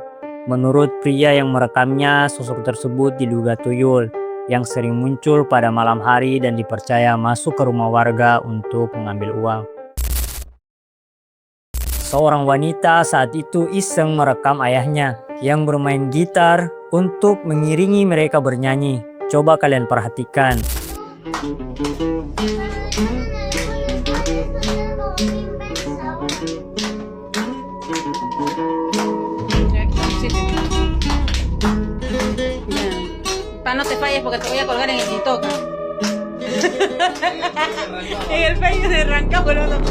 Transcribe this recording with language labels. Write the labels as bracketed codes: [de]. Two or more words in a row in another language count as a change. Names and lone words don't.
[id] Menurut pria yang merekamnya, sosok tersebut diduga tuyul yang sering muncul pada malam hari dan dipercaya masuk ke rumah warga untuk mengambil uang. Seorang wanita saat itu iseng merekam ayahnya yang bermain gitar untuk mengiringi mereka bernyanyi. Coba kalian perhatikan. [es] Pa, no te falles porque te voy a colgar en el TikTok. En el Facebook de arranca, boludo.